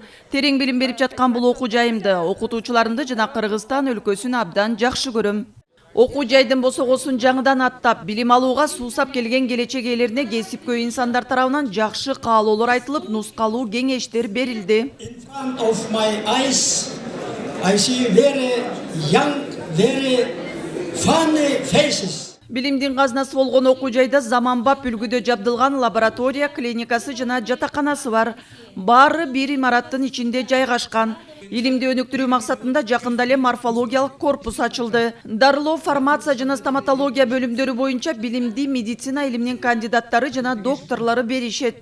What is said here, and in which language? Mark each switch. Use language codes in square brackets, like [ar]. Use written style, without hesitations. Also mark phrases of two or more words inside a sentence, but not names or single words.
[ky] Терең билим берип жаткан бул окуу жайымды, окутуучуларымды жана Кыргызстан өлкөсүн абдан жакшы көрөм. Окуу жайдын босогосун жаңыдан аттап, билим алууга суусап келген келечек ээлерине кесипкөй инсандар тарабынан жакшы каалоолор айтылып, нускалуу кеңештер берилди. [en] I see very young, very funny faces. [ky] Билимдин казнасы болгон окуу жайда заманбап үлгүдө жабдылган лаборатория, клиникасы жана жатаканасы бар. Баары бир имараттын ичинде жайгашкан. Илимди өнүктүрүү максатында жакында эле морфологиялык корпус ачылды. Дарылоо, фармация жана стоматология бөлүмдөрү боюнча билимди медицина илиминин кандидаттары жана докторлору беришет.